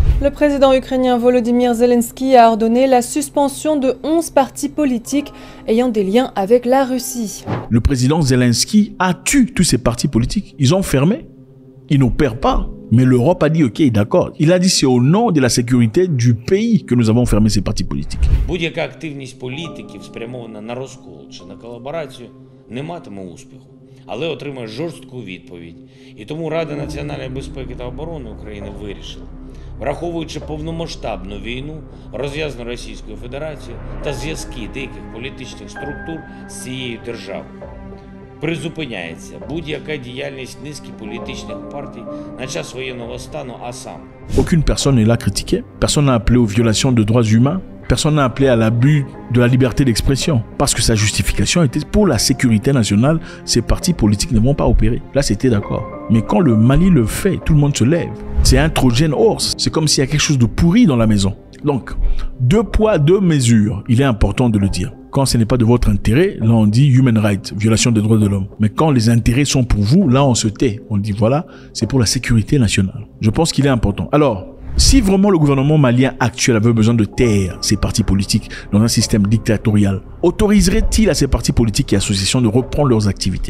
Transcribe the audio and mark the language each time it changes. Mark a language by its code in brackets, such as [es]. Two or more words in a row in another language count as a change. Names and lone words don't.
[fr] Le président ukrainien Volodymyr Zelensky a ordonné la suspension de 11 partis politiques ayant des liens avec la Russie. Le président Zelensky a tué tous ces partis politiques. Ils ont fermé. Ils n'opèrent pas. Mais l'Europe a dit ok, d'accord. Il a dit c'est au nom de la sécurité du pays que nous avons fermé ces partis politiques. [uk] Будь-яка активність політиків, спрямована на розкол чи на колаборацію, не матиме успіху, але отримає жорстку відповідь. І тому Рада національної безпеки та оборони України вирішила, враховуючи повномасштабну війну, розв'язану Російською Федерацією та зв'язки деяких політичних структур з цією державою, призупиняється будь-яка діяльність низки політичних партій на час воєнного стану, а саме. [fr] Aucune personne n'est là critiquée. Personne n'a appelé aux violations de droits humains. Personne n'a appelé à l'abus de la liberté d'expression. Parce que sa justification était pour la sécurité nationale, ces partis politiques ne vont pas opérer. Là, c'était d'accord. Mais quand le Mali le fait, tout le monde se lève. C'est un [en] Trojan horse. [fr] C'est comme s'il y a quelque chose de pourri dans la maison. Donc, 2 poids, 2 mesures. Il est important de le dire. Quand ce n'est pas de votre intérêt, là on dit [en] human rights, [fr] violation des droits de l'homme. Mais quand les intérêts sont pour vous, là on se tait. On dit voilà, c'est pour la sécurité nationale. Je pense qu'il est important. Alors, si vraiment le gouvernement malien actuel avait besoin de taire ces partis politiques dans un système dictatorial, autoriserait-il à ces partis politiques et associations de reprendre leurs activités?